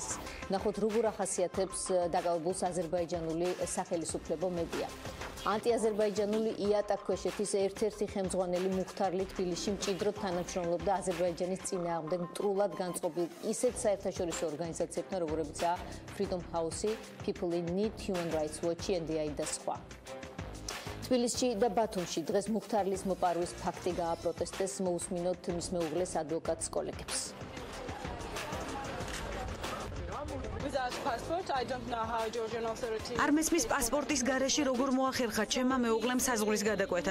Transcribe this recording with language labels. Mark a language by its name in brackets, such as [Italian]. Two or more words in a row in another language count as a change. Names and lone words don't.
[Georgian] ნახოთ, როგორ ახასიათებს დაკავებულს აზერბაიჯანული სახელისუფლებო მედია. ანტიაზერბაიჯანული იატაკ ქვეშეთის ერთ-ერთი ხელმძღვანელი მუხთარლი თბილისში მჭიდროდ თანამშრომლობდა აზერბაიჯანის წინააღმდეგ მტრულად განწყობილ ისეთ საერთაშორისო ორგანიზაციებთან, როგორებიცაა Freedom House, People in Need, Human Rights Watch, NDI და სხვა. თბილისში და ბათუმში დღეს მუხთარლის მოპარვის ფაქტი გააპროტესტეს, მოусმინოთ მის მეუღლეს ადვოკატს კოლეგებს. არ მესმის პასპორტის გარეშე როგორ მოახერხა ჩემმა მეუღლემ საზღვრის გადაკვეთა.